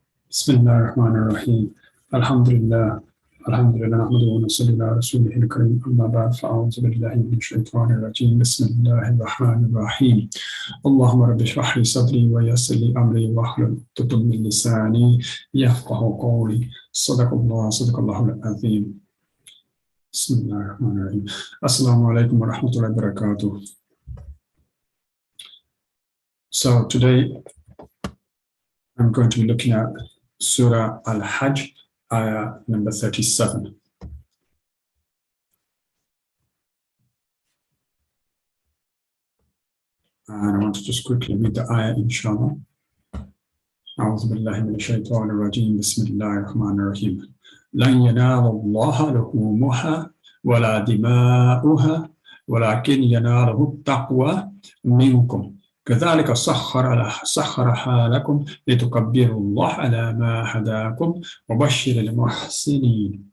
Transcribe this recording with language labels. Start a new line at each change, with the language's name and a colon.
Arabic: بسم الله الرحمن الرحيم الحمد لله نحمده ونصلي على رسوله الكريم أما بعد فأعوذ بالله من الشيطان الرجيم بسم الله الرحمن الرحيم اللهم رب اشرح لي صدري ويسر لي أمري واحلل عقدة من لساني يفقهوا قولي صدق الله العظيم بسم الله الرحمن الرحيم السلام عليكم ورحمة الله وبركاته.
English: So today I'm going to be looking at Surah Al-Hajj, Ayah number 37. And I want to just quickly read the Ayah, Inshallah.
Arabic: أعوذ بالله من الشيطان الرجيم بسم الله الرحمن الرحيم لن ينال الله لحومها ولا دماؤها ولكن يناله التقوى منكم كذلك سخرها لكم لتكبروا الله على ما هداكم وبشر المحسنين.